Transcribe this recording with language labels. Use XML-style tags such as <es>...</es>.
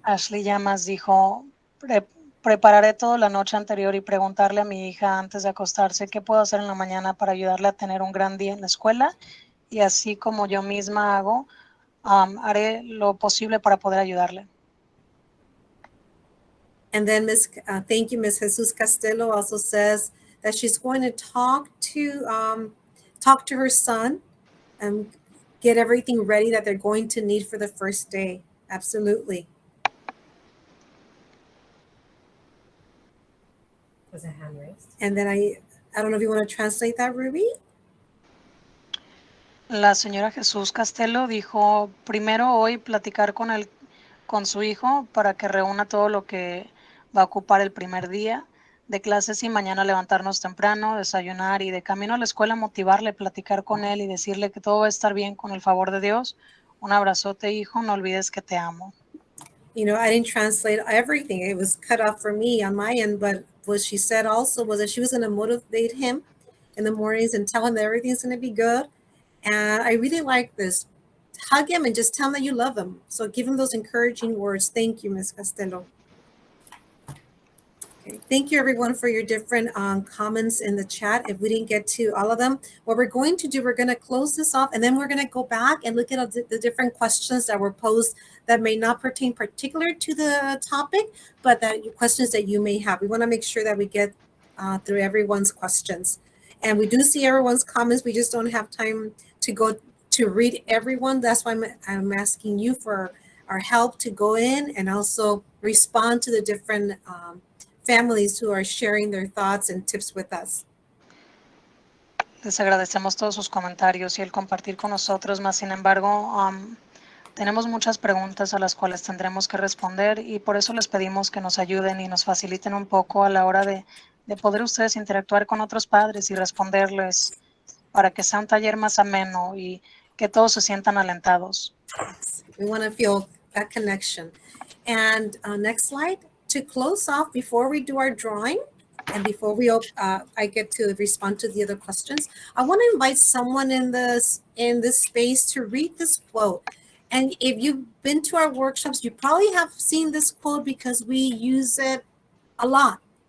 <es>Ashley Llamas dijo, prepararé toda la noche anterior y preguntarle a mi hija antes de acostarse qué puedo hacer en la mañana para ayudarle a tener un gran día en la escuela. Y así como yo misma hago, haré lo posible para poder ayudarle.</es> <en>And then thank you, Ms. Jesus Castillo also says that she's going to talk to her son and get everything ready that they're going to need for the first day. Absolutely. Was a hand raised. And then I don't know if you want to translate that, Ruby.</en> <es>La señora Jesús Castelo dijo, primero hoy platicar con su hijo para que reúna todo lo que va a ocupar el primer día de clases y mañana levantarnos temprano, desayunar y de camino a la escuela motivarle, platicar con él y decirle que todo va a estar bien con el favor de Dios. Un abrazote, hijo, no olvides que te amo.</es> <en>You know, I didn't translate everything. It was cut off for me on my end, but what she said also was that she was going to motivate him in the mornings and tell him that everything's going to be good. And I really like this. Hug him and just tell him that you love him. So give him those encouraging words. Thank you, Ms. Castello. Okay. Thank you, everyone, for your different comments in the chat. If we didn't get to all of them, what we're going to do, we're going to close this off, and then we're going to go back and look at the different questions that were posed that may not pertain particular to the topic, but that questions that you may have. We want to make sure that we get through everyone's questions. And we do see everyone's comments. We just don't have time to go to read everyone. That's why I'm asking you for our help to go in and also respond to the different families who are sharing their thoughts and tips with us.</en> <es>Les agradecemos todos sus comentarios y el compartir con nosotros, más sin embargo, tenemos muchas preguntas a las cuales tendremos que responder y por eso les pedimos que nos ayuden y nos faciliten un poco a la hora de poder ustedes interactuar con otros padres y responderles para que sea un taller más ameno y que todos se sientan alentados.</es> <en>We want to feel that connection. And next slide. To close off, before we do our drawing and before I get to respond to the other questions, I want to invite someone in this space to read this quote. And if you've been to our workshops, you probably have seen this quote because we use it a lot.</en>